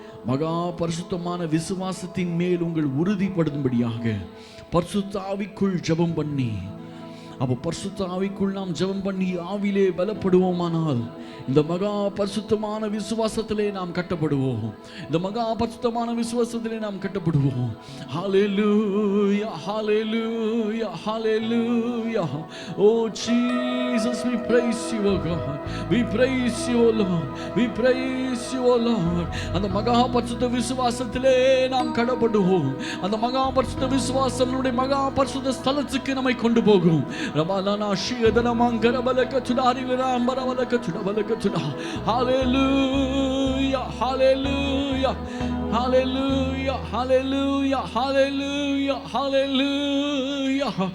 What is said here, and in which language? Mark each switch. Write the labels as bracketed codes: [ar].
[ta] மகா பரிசுத்தமான விசுவாசத்தின் மேல் உங்கள் உறுதிப்படும்படியாக பரிசுத்த ஆவிக்குள் ஜெபம் பண்ணி, அப்போ பரிசுத்த ஆவிக்குள் நாம் ஜெபம் பண்ணி ஆவிலே பலப்படுவோமானால் இந்த மகா பரிசுத்தமான விசுவாசத்திலே நாம் கட்டப்படுவோம். இந்த மகா பரிசுத்தமான விசுவாசத்திலே நாம் கட்டப்படுவோம். ஹல்லேலூயா, ஹல்லேலூயா, ஹல்லேலூயா. [en] Oh Jesus, we praise you, oh God. We praise you, oh Lord. We praise you, oh Lord. [ta] அந்த மகா பரிசுத்த விசுவாசத்திலே நாம் கட்டப்படுவோம். அந்த மகா பரிசுத்த விசுவாசம் நம்முடைய மகா பரிசுத்த ஸ்தலத்துக்கு நம்மை கொண்டு போகும். ரபாலனா ஷியதன மங்கர பலக சுடாரிலனா அம்பரவலக சுடவலக சுடா. ஹல்லேலூயா, ஹல்லேலூயா, ஹல்லேலூயா, ஹல்லேலூயா, ஹல்லேலூயா, ஹல்லேலூயா.